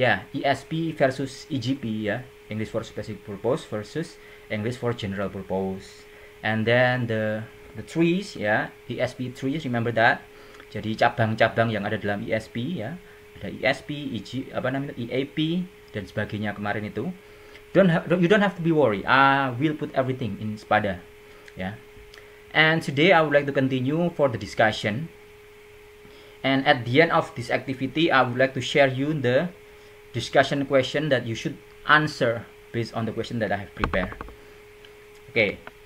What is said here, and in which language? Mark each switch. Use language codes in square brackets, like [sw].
[en] ESP versus EGP ya, English for specific purpose versus English for general purpose. And then the trees ya, ESP trees, remember that. [id] Jadi cabang-cabang yang ada dalam ESP ya, ada ESP, EAP dan sebagainya kemarin itu. [en] You don't have to be worried. I will put everything in Spada ya. And today I would like to continue for the discussion. And at the end of this activity, I would like to share you the discussion question that you should answer based on the question that I have prepared. Okay.